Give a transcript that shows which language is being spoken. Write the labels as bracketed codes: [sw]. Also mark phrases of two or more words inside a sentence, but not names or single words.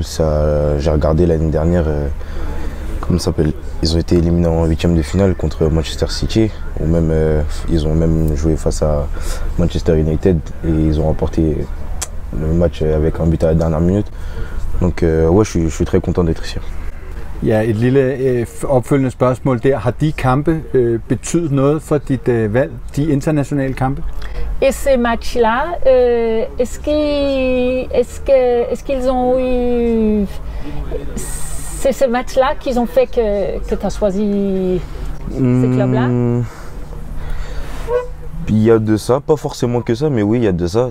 [fr] J'ai regardé l'année dernière, comment ça s'appelle? Ils ont été éliminés en 8e de finale contre Manchester City. Ou même, ils ont même joué face à Manchester United et ils ont remporté le match avec un but à la dernière minute. Donc ouais, je suis très content d'être ici. [da] Ja, et lille opfølgende spørgsmål der. Har de kampe betydet noget for dit valg, de internationale kampe? [fr] Et ces matchs-là, est-ce qu'ils ont eu... C'est ces matchs-là qu'ils ont fait que tu as choisi ce club-là? Il y a de ça, pas forcément que ça, mais oui, il y a de ça.